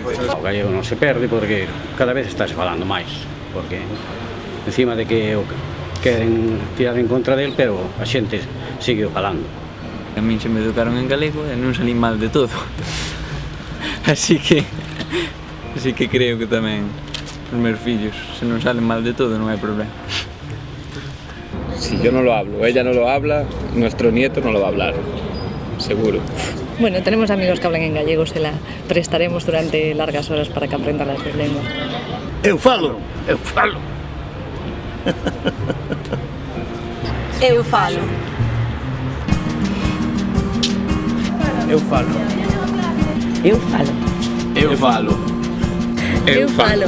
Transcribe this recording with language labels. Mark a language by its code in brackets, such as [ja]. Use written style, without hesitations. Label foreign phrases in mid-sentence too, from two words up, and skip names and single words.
[gl] O gallego non se perde porque cada vez estás falando máis, porque encima de que queren tirar en contra del, pero a xente sigue falando. A min se me educaron en galego e non salín mal de todo. Así que creo que tamén os meus fillos, se non salen mal de todo, non hai problema. [es] Si yo no lo hablo, ella no lo habla, nuestro nieto no lo va a hablar, seguro. Bueno, tenemos amigos que hablan en gallego, se la prestaremos durante largas horas para que aprendan las dos lenguas. [gl] Eu falo. Eu falo. Eu falo. Eu falo. Eu falo. Eu falo. Eu falo.